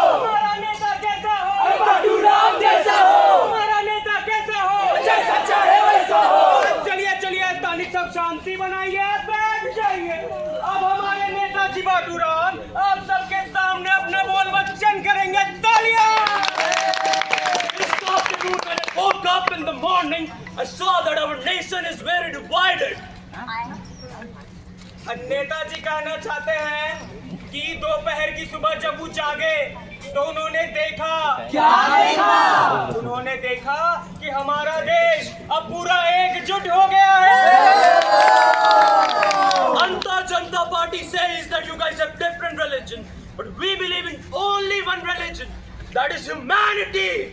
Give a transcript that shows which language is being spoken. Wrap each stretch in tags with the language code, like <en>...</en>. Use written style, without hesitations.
<hi>हमारा नेता कैसा हो? अरे बाटूराम जैसा हो। हमारा नेता कैसा हो? जैसा चाहे वैसा हो। चलिए चलिए ताली, सब शांति बनाइए, बैठ जाइए। अब हमारे नेताजी बाटूराम आप सबके सामने अपने बोल वचन करेंगे। तालियां!</hi> <en>This afternoon when I woke up in the morning, I saw that our nation is very divided.</en> <hi>Netaji कहना चाहते हैं कि दोपहर की सुबह जब वो जागे तो उन्होंने देखा। क्या देखा? उन्होंने देखा कि हमारा देश अब पूरा एकजुट हो गया है।</hi> <en>अंतर Janata party says that you guys have different religion, but we believe in only one religion, that is humanity.</en>